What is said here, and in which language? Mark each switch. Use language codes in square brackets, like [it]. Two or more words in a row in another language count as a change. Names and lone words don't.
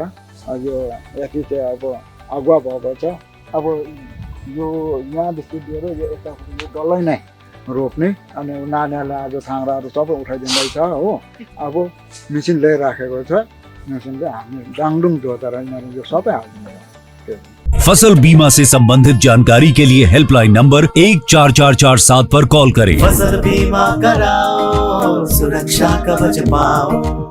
[ne] यो यति चाहिँ अब अगुवा भएको छ। अब यो यहाँदेखि लिएर यो यताको यो डल्लै नै रोप्ने, अनि नानीहरूले आज थाङ्राहरू सबै उठाइदिँदैछ हो। अब मेसिन ल्याइराखेको छ, मेसिनले हामी डाङडुङ जोतेर यिनीहरू यो सबै हालिदिँदैन। [hi] फसल बीमा से संबंधित जानकारी के लिए हेल्पलाइन नंबर 14447 पर कॉल करें। फसल बीमा कराओ, सुरक्षा कवच पाओ।